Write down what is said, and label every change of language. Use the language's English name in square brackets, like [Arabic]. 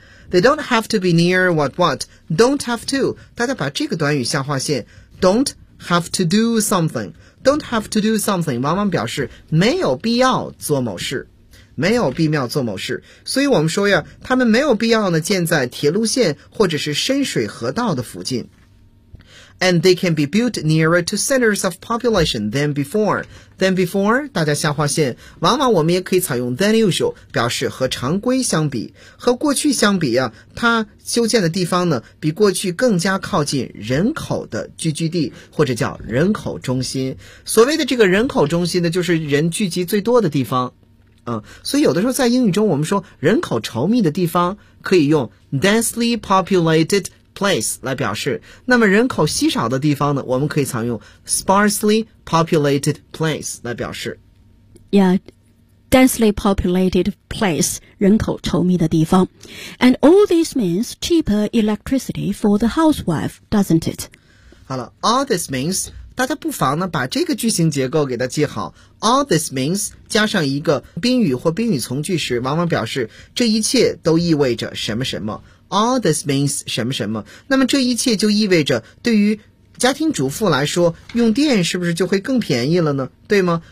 [English] They don't have to be near what what, don't have to, [Chinese] 大家把这个短语下划线 [English] don't have to do something, don't have to do something, [Chinese] 往往表示没有必要做某事。没有必要做某事，所以我们说呀，他们没有必要呢建在铁路线或者是深水河道的附近。 [English] And they can be built nearer to centers of population than before. Than before, [Chinese] 大家下划线，往往我们也可以采用 than usual, 表示和常规相比。和过去相比啊，它修建的地方呢，比过去更加靠近人口的聚居地，或者叫人口中心。所谓的这个人口中心呢，就是人聚集最多的地方。所以有的时候在英语中我们说人口稠密的地方可以用 densely populated place 来表示，那么人口稀少的地方呢，我们可以采用 sparsely populated place 来表示。 [English] Yeah, densely populated place, [Chinese] 人口稠密的地方。 [English] And all this means cheaper electricity for the housewife, doesn't it? 好了 all this means [Chinese] 大家不妨呢把这个句型结构给它记好。 [English] All this means [Chinese] 加上一个宾语或宾语从句时，往往表示这一切都意味着什么什么。 [English] All this means [Chinese] 什么什么，那么这一切就意味着对于家庭主妇来说，用电是不是就会更便宜了呢？对吗？